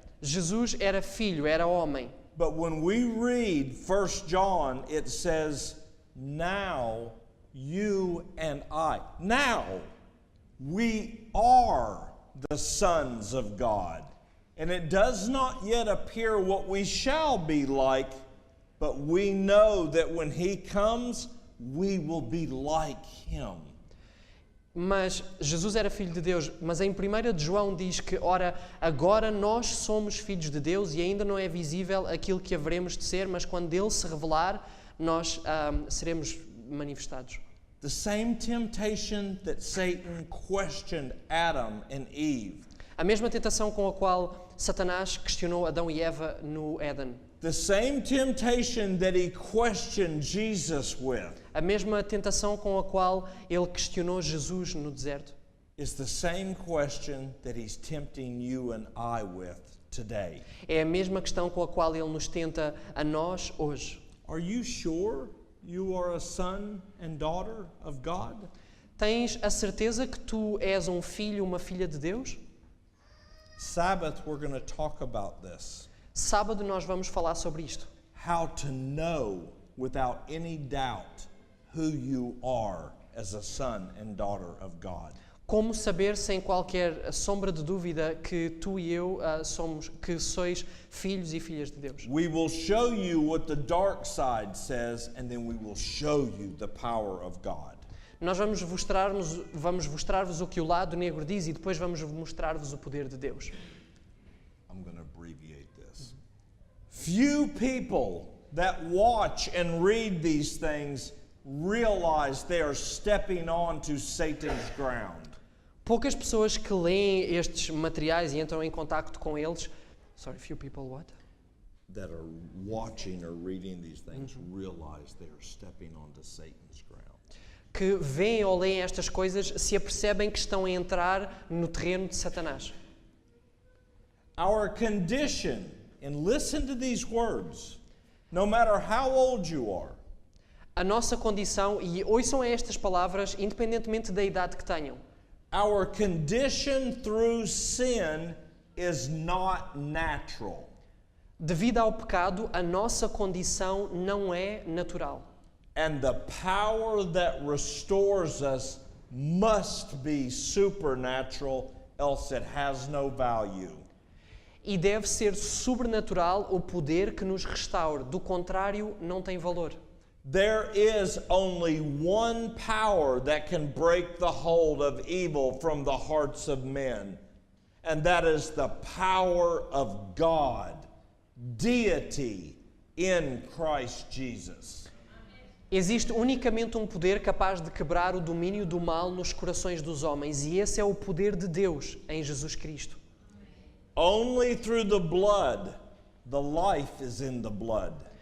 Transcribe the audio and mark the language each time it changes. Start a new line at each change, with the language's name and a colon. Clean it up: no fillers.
Portuguese: Jesus era filho, era homem.
English: But when we read 1 John, it says, now you and I. Now we are the sons of God. And it does not yet appear what we shall be like, but we know that when he comes, we will be like him.
Portuguese: Mas Jesus era filho de Deus, mas em 1 de João diz que, ora, agora nós somos filhos de Deus e ainda não é visível aquilo que haveremos de ser, mas quando Ele se revelar, nós seremos manifestados.
English: The same temptation that Satan questioned Adam and Eve.
Portuguese: A mesma tentação com a qual Satanás questionou Adão e Eva no Éden.
English: The same temptation that he questioned Jesus with
Portuguese: A mesma tentação com a qual ele questionou Jesus no deserto.
English: is the same question that he's tempting you and I with today.
Portuguese: É a mesma questão com a qual ele nos tenta a nós hoje.
English: Are you sure you are a son and daughter of God?
Portuguese: Tens a certeza que tu és um filho, uma filha de Deus?
English: Sabbath, we're going to talk about this.
Portuguese: Sábado nós vamos falar sobre isto.
English: How to know without any doubt who you are as a son and daughter of God.
Portuguese: Como saber sem qualquer sombra de dúvida que tu e eu sois filhos e filhas de Deus.
English: We will show you what the dark side says, and then we will show you the power of God.
Portuguese: Nós vamos mostrar-vos o que o lado negro diz e depois vamos mostrar-vos o poder de Deus.
English: I'm going to abbreviate this. Few people that watch and read these things realize they are stepping onto Satan's ground.
Portuguese: Poucas pessoas que leem estes materiais e entram em contacto com eles,
English: few people what? That are watching or reading these things realize they are stepping onto Satan's ground.
Portuguese: Que veem ou leem estas coisas se apercebem que estão a entrar no terreno de Satanás.
English: Our condition, and listen to these words, no matter how old you are,
Portuguese: A nossa condição, e ouçam estas palavras, independentemente da idade que tenham.
English: Our condition through sin is not natural.
Portuguese: Devido ao pecado, a nossa condição não é natural.
English: And the power that restores us must be supernatural, else it has no value.
Portuguese: E deve ser sobrenatural o poder que nos restaure. Do contrário, não tem valor.
English: There is only one power that can break the hold of evil from the hearts of men, and that is the power of God, deity in Christ Jesus.
Portuguese: Existe unicamente um poder capaz de quebrar o domínio do mal nos corações dos homens, e esse é o poder de Deus em Jesus Cristo.
English: Only through the blood, the life is in the blood.